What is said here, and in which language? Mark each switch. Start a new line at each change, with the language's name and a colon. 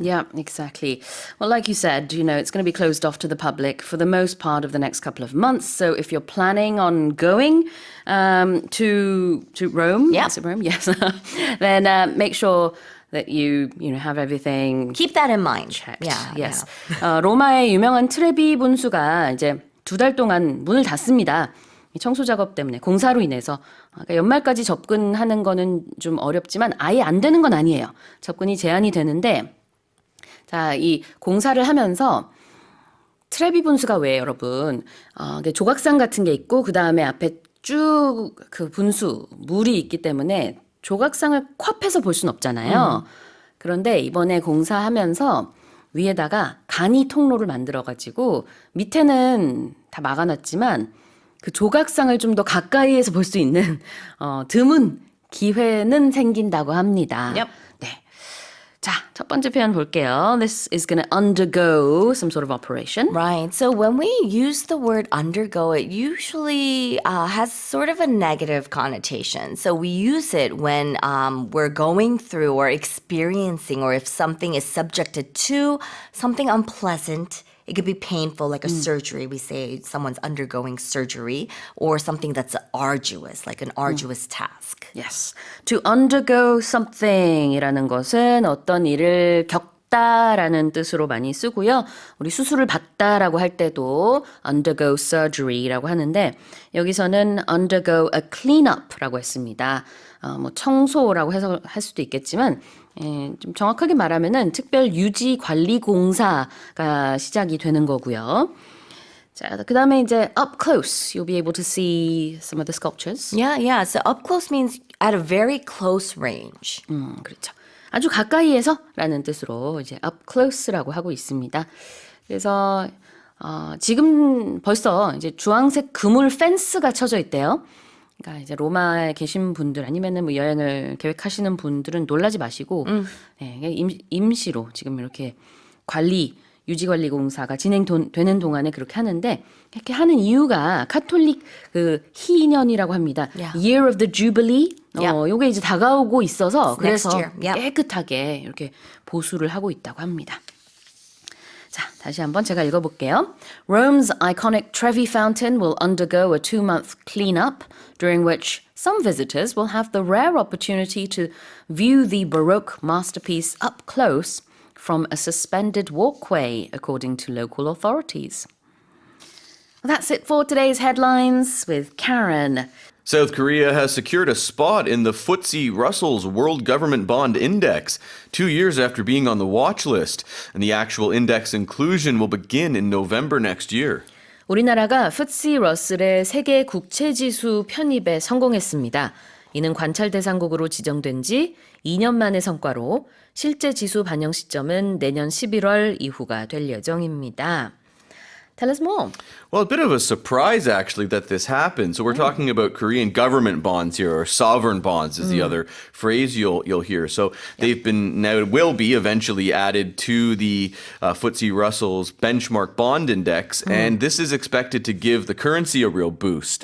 English: Yeah, exactly. Well, like you said, it's going to be closed off to the public for the most part of the next couple of months. So if you're planning on going to Rome, yeah. Is it Rome? Yes. Then make sure that you have everything. Keep that in mind. checked. Yeah, Yes. yeah.
Korean: 로마의 유명한 트레비 분수가 이제 2달 동안 문을 닫습니다. 청소 작업 때문에 공사로 인해서 그러니까 연말까지 접근하는 거는 좀 어렵지만 아예 안 되는 건 아니에요. 접근이 제한이 되는데 자, 이 공사를 하면서 트레비 분수가 왜 여러분 조각상 같은 게 있고 그 다음에 앞에 쭉 그 분수 물이 있기 때문에 조각상을 코앞에서 볼 수는 없잖아요. 그런데 이번에 공사하면서 위에다가 간이 통로를 만들어가지고 밑에는 다 막아놨지만 그 조각상을 좀 더 가까이에서 볼 수 있는 드문 기회는 생긴다고 합니다.
English: Yep.
Korean: 네. 자, 첫 번째 표현 볼게요.
English: This is going to undergo some sort of operation. Right. So when we use the word undergo, it usually has sort of a negative connotation. So we use it when we're going through or experiencing, or if something is subjected to something unpleasant. It could be painful, like a surgery. We say someone's undergoing surgery, or something that's arduous, like an arduous task. Yes. To undergo something
Korean: 이라는 것은 어떤 일을 겪다라는 뜻으로 많이 쓰고요. 우리 수술을 받다라고 할 때도
English: undergo surgery
Korean: 라고 하는데 여기서는
English: undergo a cleanup
Korean: 라고 했습니다. 뭐 청소라고 해석할 수도 있겠지만 좀 정확하게 말하면은 특별 유지 관리 공사가 시작이 되는 거고요. 자, 그다음에 이제
English: up close, you'll be able to see some of the sculptures. Yeah. So up close means at a very close range.
Korean: 그렇죠. 아주 가까이에서라는 뜻으로 이제 up close라고 하고 있습니다. 그래서 지금 벌써 이제 주황색 그물 펜스가 쳐져 있대요. 그러니까 이제 로마에 계신 분들 아니면은 뭐 여행을 계획하시는 분들은 놀라지 마시고 네, 임시로 지금 이렇게 유지 관리 공사가 진행되는 동안에 그렇게 하는데 이렇게 하는 이유가 카톨릭 그 희년이라고 합니다.
English: Yeah. Year of the Jubilee.
Korean: 요게 이제 다가오고 있어서 그래서
English: year. Yep.
Korean: 깨끗하게 이렇게 보수를 하고 있다고 합니다. 자, 다시 한번 제가 읽어볼게요.
English: Rome's iconic Trevi Fountain will undergo a 2-month cleanup, during which some visitors will have the rare opportunity to view the Baroque masterpiece up close from a suspended walkway, according to local authorities. Well, that's it for today's headlines with Karen. South Korea has secured a spot in the FTSE Russell's World Government Bond Index 2 years after being on the watch list, and the actual index inclusion will begin in November next year.
Korean: 우리나라가 FTSE 러셀의 세계 국채지수 편입에 성공했습니다. 이는 관찰 대상국으로 지정된 지 2년 만의 성과로 실제 지수 반영 시점은 내년 11월 이후가 될 예정입니다.
English: Tell us more. Well, a bit of a surprise, actually, that this happened. So we're talking about Korean government bonds here, or sovereign bonds is the other phrase you'll hear. So they've been, now it will be eventually added to the FTSE Russell's benchmark bond index, and this is expected to give the currency a real boost.